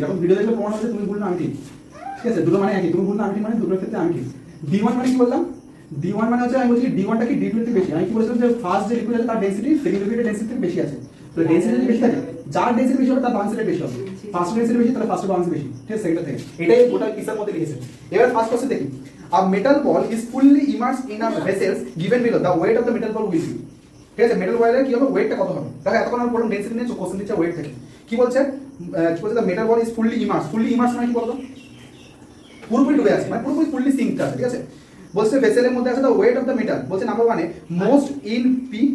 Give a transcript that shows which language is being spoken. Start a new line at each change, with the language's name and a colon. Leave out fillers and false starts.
Bangla: এখন ভিডিও দেখলে প্রমাণ হচ্ছে তুমি ভুল না আমি ঠিক, ঠিক আছে? দুটো মানে একই, তুমি ভুল না আমি ঠিক, মানে দুটোর ক্ষেত্রে আমি ঠিক। D1 মানে কি বললাম? D1 মানে হচ্ছে আমি বলছি D1টা কি D2 থেকে বেশি। আমি কি বলেছিলাম যে ফার্স্ট যে লিকুইড আছে তার ডেনসিটি সেকেন্ড লিকুইডের ডেনসিটি থেকে বেশি আছে, তো ডেনসিটি যদি বেশি থাকে, যার ডেনসিটি বেশি হবে তার বাউন্সি রেট বেশি হবে। ফার্স্ট ডেনসিটি বেশি তাহলে ফার্স্ট বাউন্সি বেশি, ঠিক আছে? সেকেন্ড থেকে এটাই গোটা কিসের মধ্যে লিখেছে। এবার ফার্স্ট কোশ্চেন দেখি,
English: a metal ball is fully immersed in a vessel given below, the weight of the metal ball will be,
Bangla: ঠিক আছে? মেটাল বলের কি হবে? ওয়েটটা কত হবে? দেখো এতক্ষণ আমরা পড়লাম ডেনসিটি নিয়ে, কোশ্চেন দিচ্ছে ওয়েট থেকে। কি বলছে? কি বলছে?
English: the metal ball is fully immersed
Bangla: মানে কি বলতো? পুরোপুরি ডুবে আছে, মানে পুরোপুরি ফুললি সিঙ্কড আছে, ঠিক আছে? বলছে ভেসেলের মধ্যে আছে
English: the weight of the metal,
Bangla: বলছে number 1 A most in p,